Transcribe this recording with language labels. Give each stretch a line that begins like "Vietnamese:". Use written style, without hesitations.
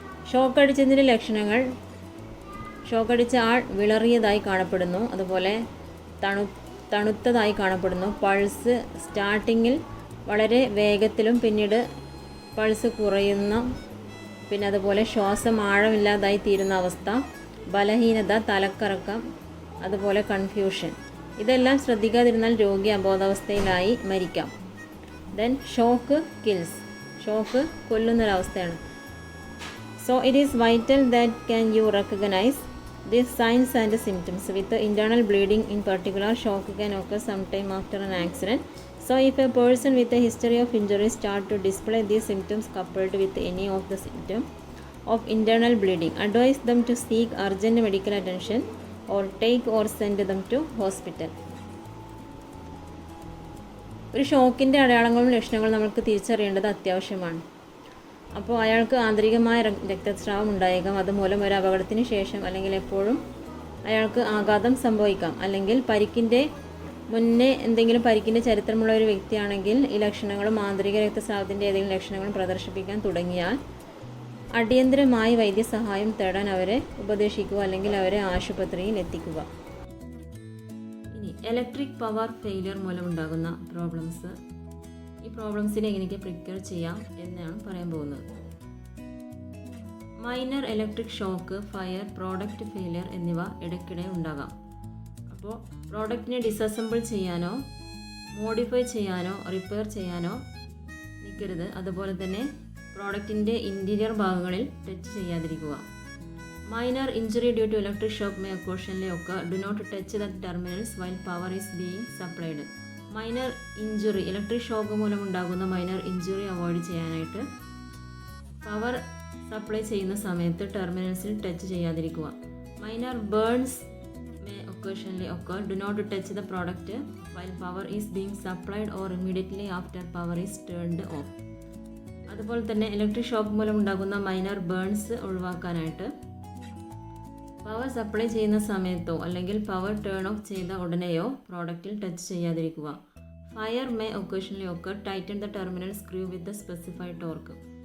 Malayalam: Shock അടിച്ചതിൻ്റെ ലക്ഷണങ്ങൾ: ഷോക്കടിച്ച ആൾ വിളറിയതായി കാണപ്പെടുന്നു, അതുപോലെ തണുത്തതായി കാണപ്പെടുന്നു, പൾസ് സ്റ്റാർട്ടിങ്ങിൽ വളരെ വേഗത്തിലും പിന്നീട് പൾസ് കുറയുന്ന, പിന്നെ അതുപോലെ ശ്വാസം ആഴമില്ലാതായി തീരുന്ന അവസ്ഥ, ബലഹീനത, തലക്കറക്കം, അതുപോലെ കൺഫ്യൂഷൻ. ഇതെല്ലാം ശ്രദ്ധിക്കാതിരുന്നാൽ രോഗി അബോധാവസ്ഥയിലായി മരിക്കാം.
English: then shock kills,
Malayalam: shock കൊല്ലുന്നൊരവസ്ഥയാണ്.
English: So it is vital that can you recognize these signs and symptoms. With the internal bleeding in particular, shock can occur sometime after an accident. So if a person with a history of injury start to display these symptoms coupled with any of the symptoms of internal bleeding, advise them to seek urgent medical attention or take or send them to hospital.
Malayalam: ഒരു ഷോക്കിൻ്റെ അടയാളങ്ങളും ലക്ഷണങ്ങളും നമുക്ക് തിരിച്ചറിയേണ്ടത് അത്യാവശ്യമാണ്. അപ്പോൾ അയാൾക്ക് ആന്തരികമായ രക്തസ്രാവം ഉണ്ടായേക്കാം. അതുമൂലം ഒരു അപകടത്തിന് ശേഷം അല്ലെങ്കിൽ എപ്പോഴും അയാൾക്ക് ആഘാതം സംഭവിക്കാം. അല്ലെങ്കിൽ പരിക്കിൻ്റെ മുന്നേ എന്തെങ്കിലും പരിക്കിൻ്റെ ചരിത്രമുള്ള ഒരു വ്യക്തിയാണെങ്കിൽ ഈ ലക്ഷണങ്ങളും ആന്തരിക രക്തസ്രാവത്തിൻ്റെ ഏതെങ്കിലും ലക്ഷണങ്ങളും പ്രദർശിപ്പിക്കാൻ തുടങ്ങിയാൽ അടിയന്തരമായി വൈദ്യസഹായം തേടാൻ അവരെ ഉപദേശിക്കുക, അല്ലെങ്കിൽ അവരെ ആശുപത്രിയിൽ എത്തിക്കുക. ഇനി ഇലക്ട്രിക് പവർ ഫെയിലിയർ മൂലമുണ്ടാകുന്ന പ്രോബ്ലംസ്. ഈ പ്രോബ്ലംസിനെ എങ്ങനെയൊക്കെ പ്രിക്യൂർ ചെയ്യാം എന്നാണ് പറയാൻ പോകുന്നത്. Minor electric shock, fire, product failure എന്നിവ ഇടയ്ക്കിടെ ഉണ്ടാകാം. അപ്പോൾ പ്രോഡക്റ്റിനെ ഡിസസംബിൾ ചെയ്യാനോ മോഡിഫൈ ചെയ്യാനോ റിപ്പയർ ചെയ്യാനോ നിൽക്കരുത്. അതുപോലെ തന്നെ പ്രോഡക്റ്റിൻ്റെ ഇൻറ്റീരിയർ ഭാഗങ്ങളിൽ ടച്ച് ചെയ്യാതിരിക്കുക.
English: Minor injury due to electric shock may occasionally occur. Do not touch the terminals while power is being supplied.
Malayalam: Minor injury, electric shock മൂലമുണ്ടാകുന്ന മൈനർ ഇഞ്ചുറി അവോയ്ഡ് ചെയ്യാനായിട്ട് പവർ സപ്ലൈ ചെയ്യുന്ന സമയത്ത് ടെർമിനൽസിൽ ടച്ച് ചെയ്യാതിരിക്കുക.
English: Minor burns may occasionally occur. Do not touch the product while power is being supplied or immediately after power is turned off.
Malayalam: അതുപോലെ തന്നെ electric shock മൂലമുണ്ടാകുന്ന minor burns ഒഴിവാക്കാനായിട്ട് power supply ചെയ്യുന്ന സമയത്തോ അല്ലെങ്കിൽ പവർ ടേൺ ഓഫ് ചെയ്ത ഉടനെയോ പ്രോഡക്റ്റിൽ touch ചെയ്യാതിരിക്കുക.
English: Fire may occasionally occur. Tighten the terminal screw with the specified torque.